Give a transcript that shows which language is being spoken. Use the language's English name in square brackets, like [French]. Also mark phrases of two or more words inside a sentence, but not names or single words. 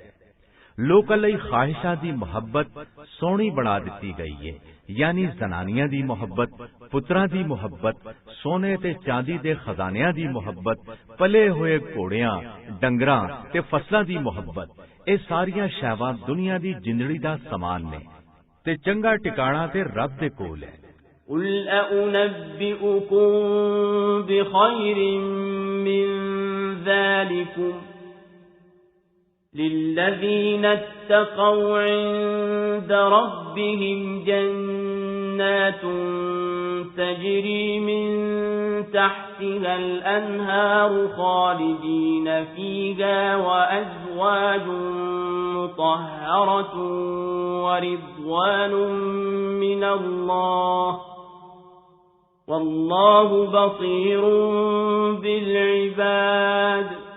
[Punjabi] ਲੋਕਾਂ ਲਈ ਖਾਹਿਸ਼ਾਂ ਦੀ ਮੁਹੱਬਤ ਸੋਹਣੀ ਬਣਾ ਦਿੱਤੀ ਗਈ ਹੈ, ਯਾਨੀ ਜ਼ਨਾਨੀਆਂ ਦੀ ਮੁਹੱਬਤ, ਪੁੱਤਰਾਂ ਦੀ ਮੁਹੱਬਤ, ਸੋਨੇ ਤੇ ਚਾਂਦੀ ਦੇ ਖਜ਼ਾਨਿਆਂ ਦੀ ਮੁਹੱਬਤ, ਪਲੇ ਹੋਏ ਘੋੜਿਆਂ, ਡੰਗਰਾਂ ਤੇ ਫਸਲਾਂ ਦੀ ਮੁਹੱਬਤ, ਇਹ ਸਾਰੀਆਂ ਸ਼ੈਵਾਂ ਦੁਨੀਆ ਦੀ ਜ਼ਿੰਦਗੀ ਦਾ ਸਮਾਨ ਨੇ ਤੇ ਚੰਗਾ ਟਿਕਾਣਾ ਤੇ ਰੱਬ ਦੇ ਕੋਲ ਹੈ। [Arabic] قُلْ أَأُنَبِّئُكُم بِخَيْرٍ مِّن ذَلِكُمْ لِلَّذِينَ اتَّقَوْا عِندَ رَبِّهِمْ جَنَّاتٌ تَجْرِي مِن تَحْتِهَا الْأَنْهَارُ خَالِدِينَ فِيهَا وَأَزْوَاجٌ مُطَهَّرَةٌ وَرِضْوَانٌ مِّنَ اللَّهِ وَاللَّهُ بَصِيرٌ بِالْعِبَادِ